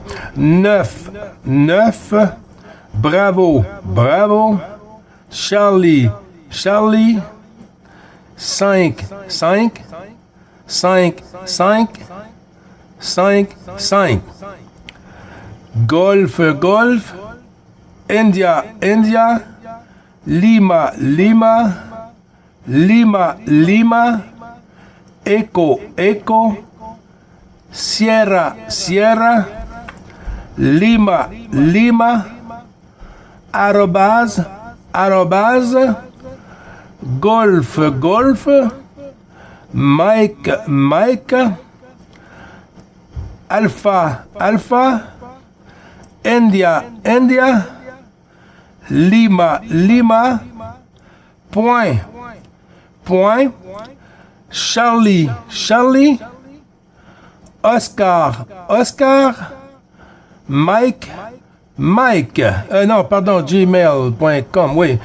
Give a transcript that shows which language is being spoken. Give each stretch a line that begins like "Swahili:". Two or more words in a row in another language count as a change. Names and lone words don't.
French: 9, Bravo, Charlie, 5, 5 5. Golf Golf, India India, Lima Lima, Lima Lima, Echo Echo, Sierra Sierra, Lima Lima, arrobase arrobase, Golf Golf, Mike Mike, Alpha Alpha, India India, Lima Lima, point point, Charlie Charlie, Oscar Oscar, Mike Mike, non, pardon, gmail.com, oui.